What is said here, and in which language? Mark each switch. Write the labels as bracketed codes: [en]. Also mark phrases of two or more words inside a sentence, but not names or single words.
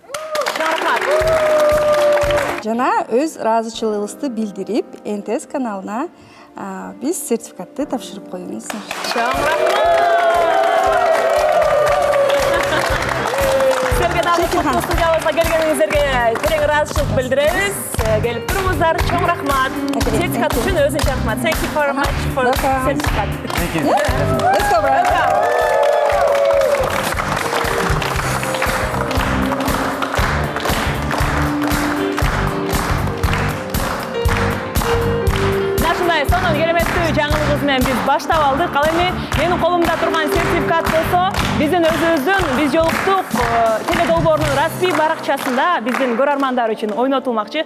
[ky] Жана өз ыраазычылыгыбызды билдирип, НТС каналына биз сертификатты тапшырып коебуз. Чоң рахмат. Силерге дагы студиябызга келгениңиздерге терең ыраазычылык билдиребиз. Келип туруңуздар. Чоң рахмат. Сертификат үчүн өзүнчө рахмат. [en] Thank you very much for certificate. Thank you. Let's go, Brian. [ky] Сонун кереметтүү жаңылыгыбыз менен биз баштап алдык. Ал эми менин колумда турган сертификат болсо, биздин өзүбүздүн биз жолуктук теледолбоорунун расмий баракчасында биздин көрөрмандар үчүн ойнотулмакчы.